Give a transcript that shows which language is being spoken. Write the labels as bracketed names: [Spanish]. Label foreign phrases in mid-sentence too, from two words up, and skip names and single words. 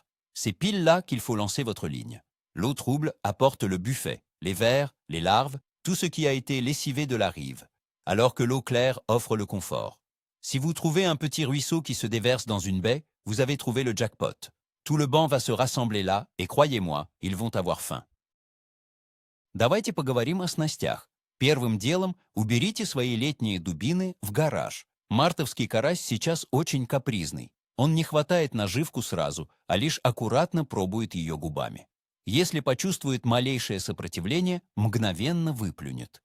[French] C'est pile là qu'il faut lancer votre ligne. L'eau trouble apporte le buffet, les vers, les larves, tout ce qui a été lessivé de la rive, alors que l'eau claire offre le confort. Si vous trouvez un petit ruisseau qui se déverse dans une baie, vous avez trouvé le jackpot. Tout le banc va se rassembler là, et croyez-moi, ils vont avoir faim. [Russian] Давайте поговорим о снастях. Первым делом уберите свои летние дубины в гараж. Мартовский карась сейчас очень капризный. Он не хватает наживку сразу, а лишь аккуратно пробует ее губами. Если почувствует малейшее сопротивление, мгновенно выплюнет.